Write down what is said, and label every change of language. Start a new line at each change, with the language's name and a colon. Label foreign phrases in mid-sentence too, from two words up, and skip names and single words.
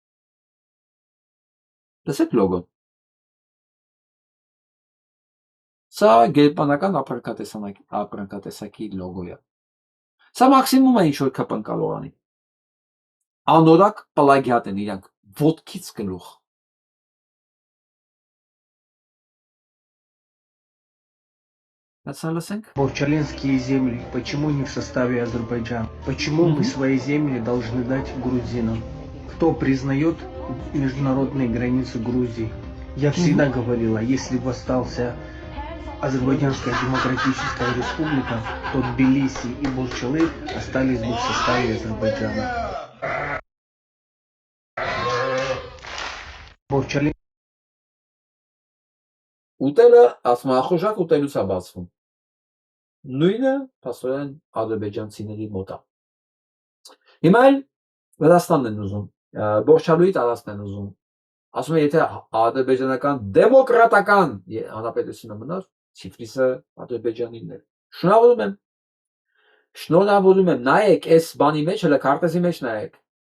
Armenian: Տեսեք լոգոն։ Սա գերմանական ապրանքատեսակի լոգո է։ Սա մաքսիմում է ինչ-որ ԿՊ-ն կարող անի։ Անորակ պլագիատ են իրանք, ոտքից գլուխ։
Russian: Борчаленские земли, почему не в составе Азербайджана? Почему мы свои земли должны дать грузинам? Кто признает международные границы Грузии? Я всегда говорила, если бы остался Азербайджанская демократическая республика, то Тбилиси и Борчалы остались бы в составе Азербайджана. Борчален
Armenian: Ուտելը, ասում է, ախորժակ ուտելուց է բացվում։ Նույնը, փաստորեն, ադրբեջանցիների մոտ է։ Հիմա էլ Վրաստանն են ուզում, Բորչալուի տարածքն են ուզում։ Ասում է, եթե ադրբեջանական դեմոկրատական հանրապետությունը մնար, Թիֆլիսը Ադրբեջանինն է։ Շնորհավորում եմ, նայեք այս բանի մեջ, հələ քարտեզի մեջ նայեք։